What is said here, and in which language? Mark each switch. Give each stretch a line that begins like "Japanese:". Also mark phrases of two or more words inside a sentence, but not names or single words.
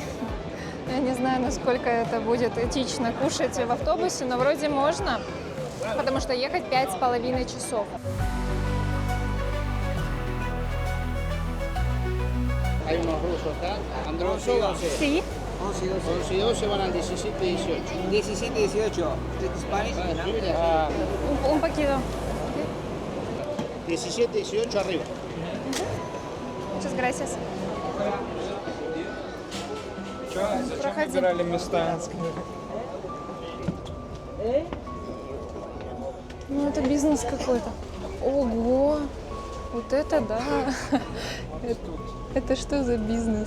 Russian: Я не знаю, насколько это будет этично кушать в автобусе, но вроде можно, потому что ехать 5,5 часов.
Spanish: Sí. 11 y 12 van al 17 y 18. 17 y 18. Spanish? Un poquito. 17 y 18 arriba. Muchas gracias.
Russian: Проходи. Выбирали места. Ну, это бизнес какой-то. Ого! Вот это да! Это что за бизнес?